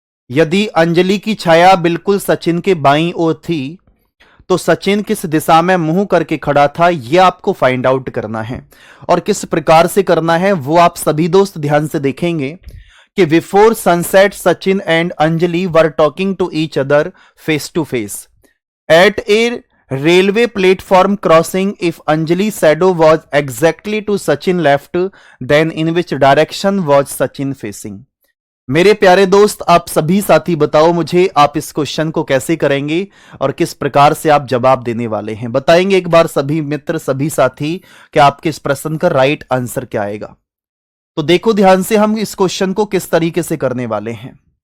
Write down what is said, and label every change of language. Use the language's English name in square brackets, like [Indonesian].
[Hindi] यदि अंजलि की छाया बिल्कुल सचिन के बाईं ओर थी तो सचिन किस दिशा में मुंह करके खड़ा था, यह आपको [English] find out [Hindi] करना है। और किस प्रकार से करना है वो आप सभी दोस्त ध्यान से देखेंगे कि [English] Before sunset Sachin and Anjali were talking to each other face to face at a railway platform crossing. If Anjali's shadow was exactly to Sachin left, then in which direction was Sachin facing? [Hindi] मेरे प्यारे दोस्त आप सभी साथी बताओ मुझे आप इस क्वेश्चन को कैसे करेंगे और किस प्रकार से आप जवाब देने वाले हैं। बताएंगे एक बार सभी मित्र सभी साथी कि आपके इस प्रश्न का राइट आंसर क्या आएगा। तो देखो ध्यान से हम इस क्वेश्चन को किस तरीके से करने वाले हैं।